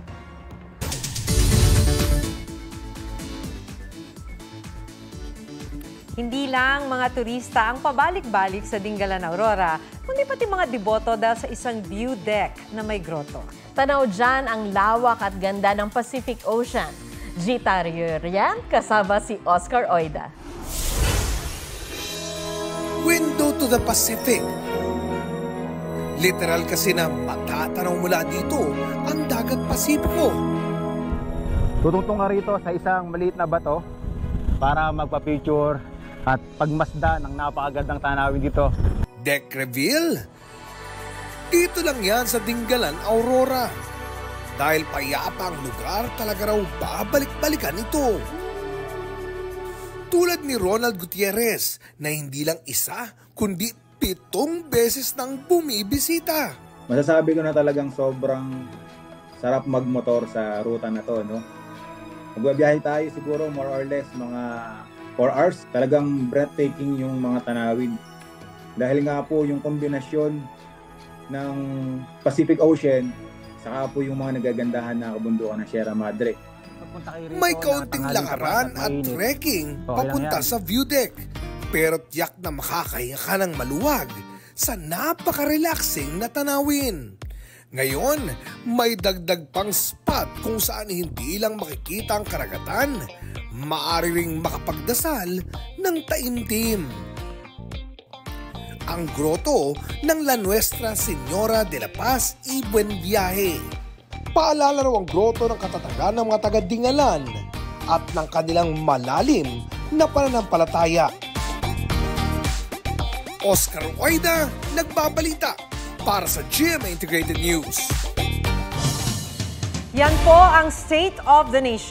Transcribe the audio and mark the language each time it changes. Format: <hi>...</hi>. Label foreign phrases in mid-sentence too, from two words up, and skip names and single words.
<tl>Hindi lang mga turista ang pabalik-balik sa Dingalan Aurora, kundi pati mga deboto dahil sa isang view deck na may grotto. Tanaw dyan ang lawak at ganda ng Pacific Ocean. Gita Riorian, kasama si Oscar Oida.</tl> <en>Window to the Pacific.</en> <tl>Literal kasi na matatanaw mula dito ang dagat Pasipiko. Tutungtong ka rito sa isang maliit na bato para magpa-picture at pagmasda ng napakagandang tanawin dito.</tl> <en>Deck reveal?</en> <tl>Dito lang yan sa Dingalan, Aurora. Dahil payapa ang lugar, talaga raw babalik-balikan ito. Tulad ni Ronald Gutierrez na hindi lang isa, kundi 7 beses nang bumibisita. Masasabi ko na talagang sobrang sarap magmotor sa ruta na to, no? Magbabiyahe tayo siguro</tl> <en>more or less</en> <tl>mga 4 hours. Talagang breathtaking yung mga tanawin. Dahil nga po yung kombinasyon ng Pacific Ocean saka po yung mga nagagandahan na kabundukan ng Sierra Madre. May kaunting lakaran at trekking papunta sa view deck. Pero tiyak na makakaya ka ng maluwag sa napaka-relaxing na tanawin. Ngayon, may dagdag pang spot kung saan hindi lang makikita ang karagatan, maaari ring makapagdasal ng taimtim. Ang grotto ng La Nuestra Señora de la Paz y Buen Viaje. Paalala raw ang grotto ng katatagan ng mga taga-Dingalan at ng kanilang malalim na pananampalataya. Oscar Oida, nagbabalita para sa GMA Integrated News. Yan po ang State of the Nation.</tl>